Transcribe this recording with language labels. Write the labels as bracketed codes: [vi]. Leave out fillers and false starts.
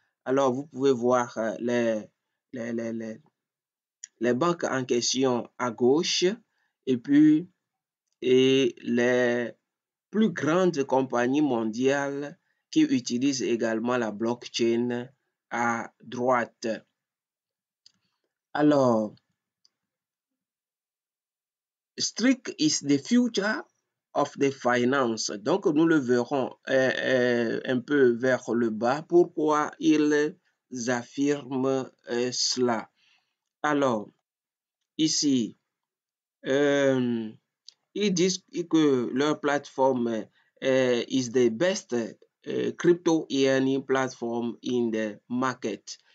[fr] Alors, vous pouvez voir les, les, les, les banques en question à gauche et puis les plus grandes compagnies mondiales qui utilisent également la blockchain à droite. [en] Alors, Streak is the future of the finance. [fr] Donc, nous le verrons un peu vers le bas. Pourquoi ils affirment cela? Alors, ici, ils disent que leur [en] plateforme is the best crypto earning platform in the market.